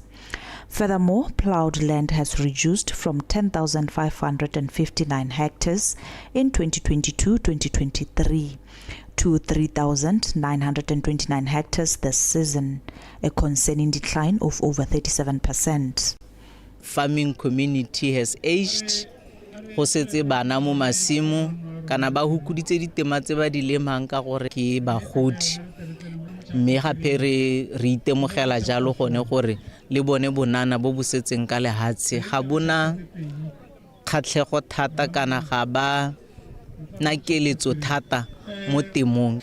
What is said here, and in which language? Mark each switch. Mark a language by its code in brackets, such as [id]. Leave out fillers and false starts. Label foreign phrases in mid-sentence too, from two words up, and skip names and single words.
[en] Furthermore, plowed land has reduced from 10,559 hectares in 2022-2023 to 3,929 hectares this season, a concerning decline of over 37%. Farming community has aged. [tn] Go setse bana mo masimo kana ba hukuditse ditema tse ba di lemang ka gore ke bagodi. Mme gape re itemogela jalo gone gore le bone bonana bo busetseng ka lehatshe ga bona kgatlhego thata kana ga ba na keletso thata mo temong.